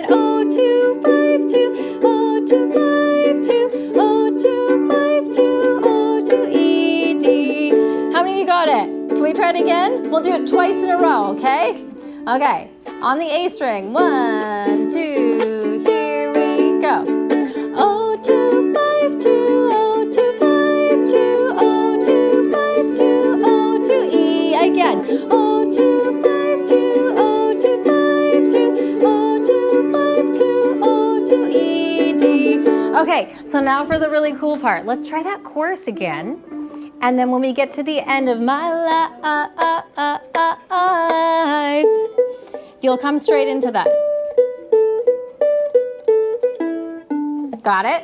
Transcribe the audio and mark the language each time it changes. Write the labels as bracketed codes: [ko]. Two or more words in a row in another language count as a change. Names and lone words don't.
[en] O, 2, 5, 2, O, 2, 5, 2, O, 2, 5, 2, O, 2, E, D. How many of you got it? Can we try it again? We'll do it twice in a row, okay? Okay, on the A string. 1, 2, here we go. O, 2, 5, 2, O, 2, 5, 2, O, 2, 5, 2, O, 2, E. Again. O, 2, 5, 2, O, 2, 5, 2, O, 2, 5, 2, O, 2, E, D. Okay, so now for the really cool part. Let's try that chorus again. And then when we get to the end of my life, you'll come straight into that. Got it?